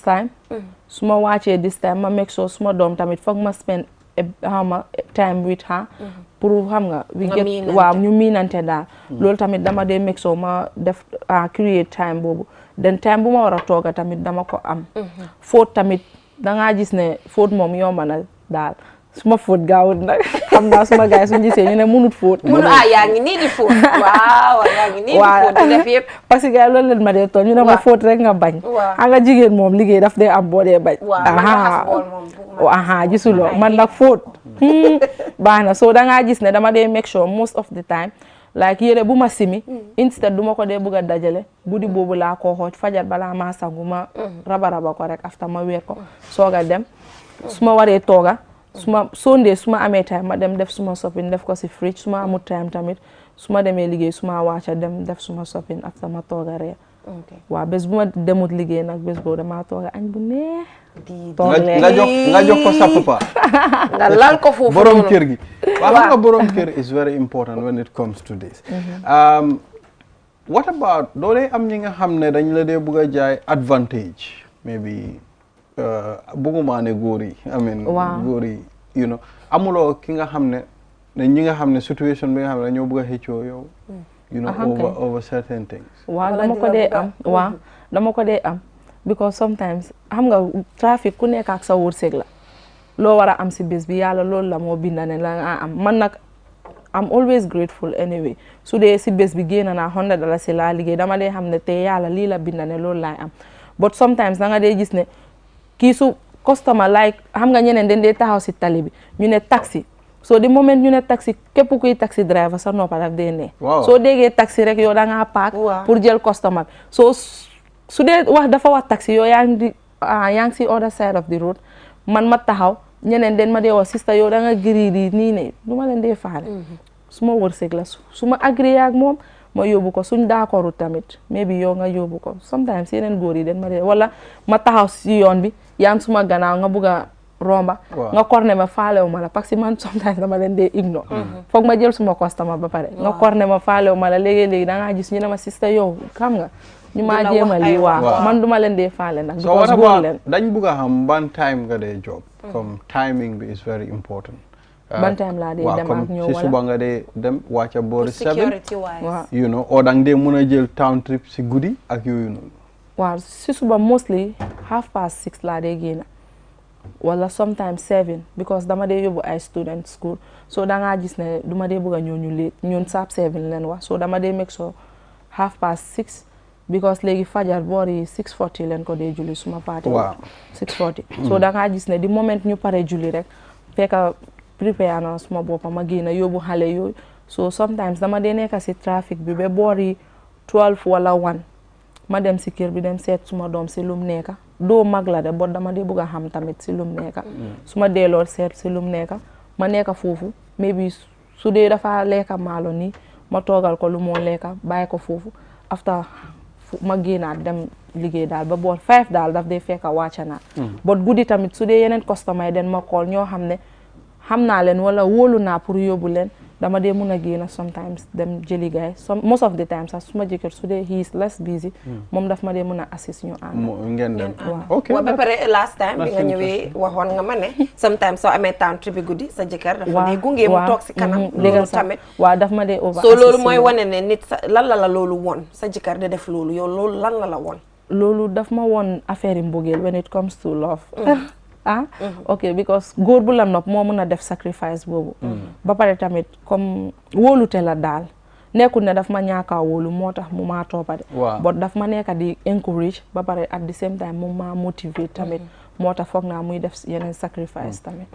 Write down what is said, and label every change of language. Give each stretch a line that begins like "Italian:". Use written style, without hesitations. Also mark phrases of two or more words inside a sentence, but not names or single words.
Wolof: time su ma wàccee
English: this time
Wolof: ma
English: make sure
Wolof: suma doom tamit foog ma spend xawma
English: time with her
Wolof: pour xam nga
English: we get
Wolof: waaw ñu miinante daal loolu tamit dama dee
English: make sure
Wolof: ma def
English: create time
Wolof: boobu den time bu ma war a tooga tamit dama ko am fóot tamit dangaa gis ne fóot moom yomba na daal suma fóot gaawut nag xam naa suma gaay suñu gisee ñu ne mënut fóot yaa ngi nii di fóot waaw yaa ngi nii di fóot di def yëpp
French: parce que
Wolof: gars loolu leen ma dee toon ñu ne ma fóot rek nga bañ xam nga jigéen moom liggéey daf dee am boo dee bañ gisuloo man nag fóot baax na so dangaa gis ne dama dee
English: make sure most of the time like
Wolof: yére bu ma simi instead duma ko dee bëgg a dajale buddi boobu laa koo xooj fajar balaa maa sangu ma raba ko rek after ma weer ko sooga dem su ma waree tooga Sunday suma amee time ma dem def suma shopping def ko si fridge suma amul time tamit suma demee liggéey suma wàcca dem def suma shopping after ma tooga reer waaw bés bu ma demut liggéey nag bés boobu dama tooga añ bu neex nga jox ko sa papa nga lal ko foofu borom kër gi waaw xam nga borom kër
English: is very important when it comes to this what about
Wolof: doo dee am ñi nga xam ne dañ la dee bëgg a jaay
English: advantage maybe
Wolof: bëgguma ne góor yi
English: I mean
Wolof: góor yi
English: you know
Wolof: amuloo ki nga xam ne ñi nga xam ne situation bi nga xam ne dañoo bëgg a xëccoo yow
English: you know over certain things
Wolof: waaw dama ko dee am
English: because sometimes
Wolof: xam nga trafic ku nekk ak sa wërsëg la loo war a am si bés bi yàlla loolu la moo binda ne la nga am man nag
English: I'm always grateful anyway
Wolof: su dee si bés bi génn naa $100 si laa liggéey dama dee xam ne te yàlla lii la binda ne loolu laay am
English: but sometimes
Wolof: da nga dee gis ne kii su
English: customer like
Wolof: xam nga ñeneen dañ dee taxaw si tali bi ñu ne taxi so di moment ñu ne taxi képp kuy
English: taxi driver
Wolof: sa noppa daf dee ne soo déggee taxi rek yow da ngaa paak pour jël customer so su dee dafa wax taxi yow yaa ngi si
English: other side of the road
Wolof: man ma taxaw ñeneen den ma dee wax sister yow da nga giri di nii ne du ma leen dee faale su ma wërsëg la su ma agréé ak moom ma yóbbu ko suñ d'accordu tamit maybe yow nga yóbbu ko sometimes yeneen góor yi den ma dee wala ma taxaw si yoon bi yaa ngi suma gannaaw nga bugg a romba nga korne ma faalewu ma la
French: parce que
Wolof: man sometimes dama leen dee ignore foog ma jël suma customer ba pare nga korne ma faalewu ma la léegi-léegi da ngaa gis ñu ne ma sister yow xam nga ñu maa jéema lii waaw man duma leen dee faale nag because góor leen dañ bugg a xam ban time nga dee job comme timing bi
English: is very important
Wolof: ban time laa dee dem ak ñëw si suba nga dee dem wàcca boori 7 waaw
English: you know
Wolof: o dang dee mën a jël
English: town trip
Wolof: si guddi ak yooyu noonu waaw si suba mostly 6:30 laa dee génn wala sometimes 7 because dama dee yóbbu ay
English: student school
Wolof: so dangaa gis ne duma dee bëgg a ñëw ñu late ñun sharp 7 leen wax so dama dee make sure 6:30 because léegi fajar boori 6:40 leen ko dee julli suma party 6:40 so dangaa gis ne di moment ñu pare julli rek fekka prepare na suma boppa ma génn yóbbu xale yooyu
English: so sometimes
Wolof: dama dee nekk si trafic bi ba boori 12 wala 1 ma dem si kër bi dem seet suma doom si lum nekka doo mag la de bot dama dee bëgg a xam tamit si lum nekka su ma delloo seet si lum nekka ma nekka foofu maybe su dee dafa lekka maalo nii ma toogal ko lu moo lekka bàyyi ko foofu after ma génnaat dem liggéey daal ba boor 5 daal daf dee fekk wàcca naa but guddi tamit su dee yeneen customer yi den ma call ñoo xam ne xam naa leen wala wóolu naa pour yóbbu leen dama dee mun a génn sometimes dem jëli gaay
English: most of the time
Wolof: sax su ma jëkkër su dee
English: he is less busy
Wolof: moom daf ma dee mun a assist ñu ànd ngeen dem ok ba pare last time bi nga ñëwee waxoon nga ma ne sometimes soo amee temps bi guddi sa jëkkër dafa dee gunge mu toog si kanam loolu tamit waaw daf ma dee over so loolu mooy wane ne nit lan la loolu woon sa jëkkër de def loolu yow loolu lan la woon loolu daf ma woon affaire yi mbëggeel
English: when it comes to love ok because
Wolof: góor bu la nopp moo mën a def sacrifice boobu ba pare tamit comme wóolute la daal nekkul ne daf ma ñaaka wóolu moo tax mu maa toppade but daf ma nekka di encourage ba pare
English: at the same time
Wolof: mu ma motivate tamit moo tax foog naa muy def yeneen sacrifice tamit